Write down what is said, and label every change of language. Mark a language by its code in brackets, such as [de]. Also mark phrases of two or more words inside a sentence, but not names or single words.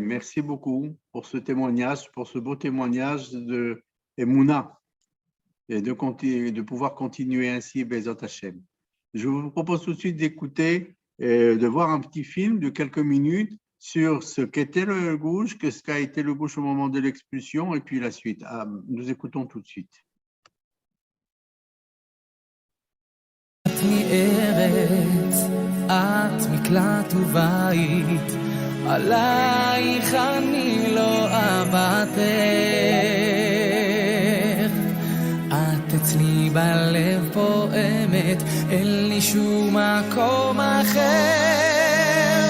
[fr] Merci beaucoup pour ce témoignage, pour ce beau témoignage de Emouna et de pouvoir continuer ainsi [he] בעזרת השם. [fr] Je vous propose tout de suite d'écouter, de voir un petit film de quelques minutes sur ce qu'était le gouche, ce qu'a été le gouche au moment de l'expulsion et puis la suite. Nous écoutons tout de suite. [he] את מקלט ובית, עלייך אני לא אוותר. את אצלי בלב פועמת, אין לי שום מקום אחר.